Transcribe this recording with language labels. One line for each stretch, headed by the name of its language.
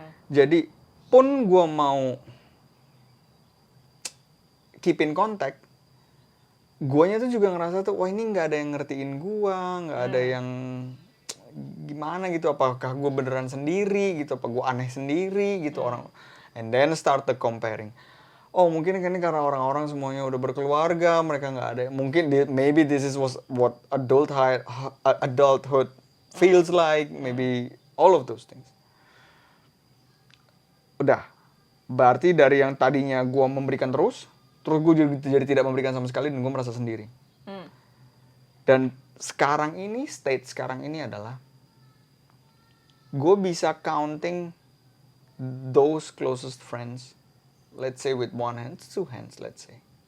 Indonesian: Jadi pun gue mau
English: keep in contact,
Indonesian: guanya tuh juga ngerasa tuh, wah ini nggak ada yang ngertiin gue, nggak ada yang gimana gitu, apakah gue beneran sendiri gitu, apa gue aneh sendiri gitu orang.
English: And then start the comparing.
Indonesian: Oh mungkin ini karena orang-orang semuanya udah berkeluarga, mereka nggak ada. Mungkin
English: maybe this is what adulthood feels like, maybe all of those things.
Indonesian: Udah, berarti dari yang tadinya gue memberikan terus gue jadi tidak memberikan sama sekali dan gue merasa sendiri. Dan sekarang ini, state sekarang ini adalah gue bisa
English: counting those closest friends, let's say with one hand, two hands, let's say.